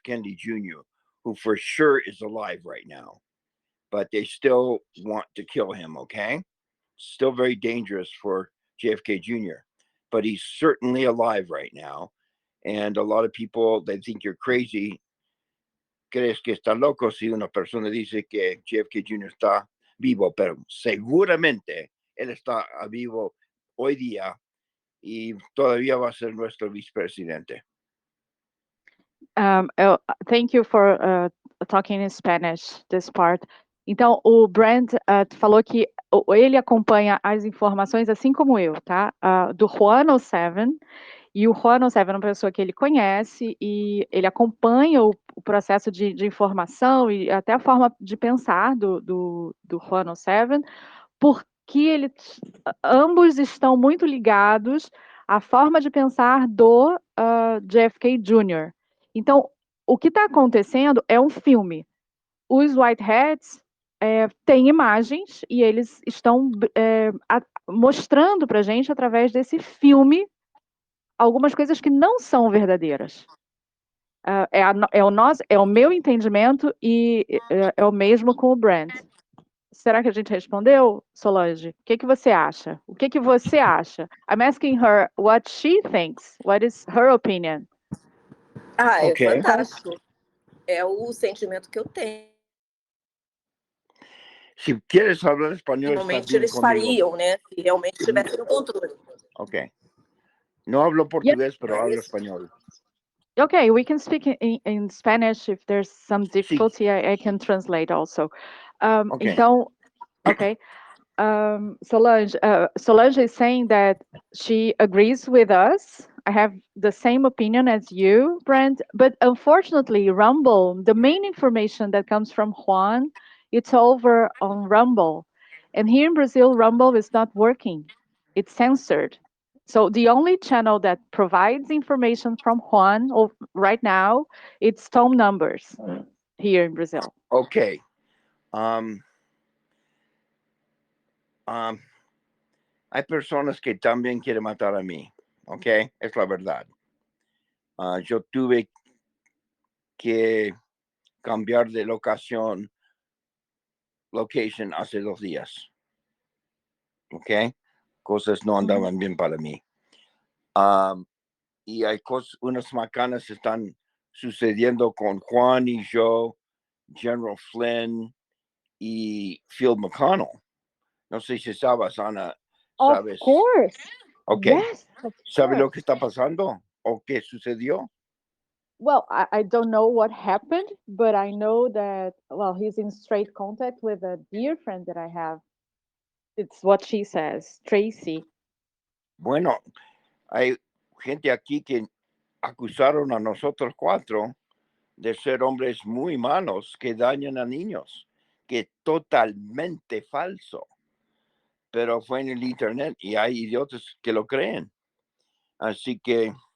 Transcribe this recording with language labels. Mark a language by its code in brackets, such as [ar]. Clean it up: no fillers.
[en] Kennedy Jr., who for sure is alive right now, but they still want to kill him. Okay. Still very dangerous for JFK Jr., but he's certainly alive right now. And a lot of people, they think you're crazy. [es] Crees que está loco si una persona dice que JFK Jr. está vivo, pero seguramente él está vivo hoy día y todavía va a ser nuestro vicepresidente. [en] Thank you for talking in Spanish, this part. [pt] Então, o Brent falou que ele acompanha as informações, assim como eu, tá? Do Juan O'Savin. E o Juan O'Savin é uma pessoa que ele conhece e ele acompanha o processo de informação e até a forma de pensar do Juan O'Savin, porque ambos estão muito ligados à forma de pensar do JFK Jr. Então, o que está acontecendo é um filme. Os White Hats têm imagens e eles estão mostrando para a gente, através desse filme, algumas coisas que não são verdadeiras. É o meu entendimento e é o mesmo com o Brent. Será que a gente respondeu, Solange? O que você acha? O que você acha? [en] I'm asking her what she thinks. What is her opinion? [pt] É [en] Okay. [pt] fantástico. É o sentimento que eu tenho. [es] Si quieres hablar español, [pt] Normalmente eles fariam, né? Se realmente tivesse no controle. [en] Ok. [es] No hablo portugués, pero hablo español. [en] Okay, we can speak in Spanish. If there's some difficulty, I can translate also. Okay. [pt] Então, okay. [en] Solange is saying that she agrees with us. I have the same opinion as you, Brent, but unfortunately, Rumble, the main information that comes from Juan, it's over on Rumble. And here in Brazil, Rumble is not working. It's censored. So the only channel that provides information from Juan right now, it's Tom Numbers here in Brazil. Okay. [es] Hay personas que también quieren matar a mí, ¿ok? Es la verdad. Yo tuve que cambiar de location hace 2 días, ¿ok? Cosas no andaban bien para mí. Y hay unas macanas están sucediendo con Juan y yo, General Flynn y Phil McConnell. No sé si sabes, Ana. ¿Sabes? [en] Of course. Okay. Yes, of [es] ¿Sabe lo [en] course. [es] que está pasando o qué sucedió? [en] Well, I don't know what happened, but I know that, well, he's in straight contact with a dear friend that I have. It's what she says, Tracy. [es] Bueno, hay gente aquí que acusaron a nosotros 4 de ser hombres muy malos que dañan a niños, que totalmente falso. Pero fue en el internet y hay idiotas que lo creen. Así que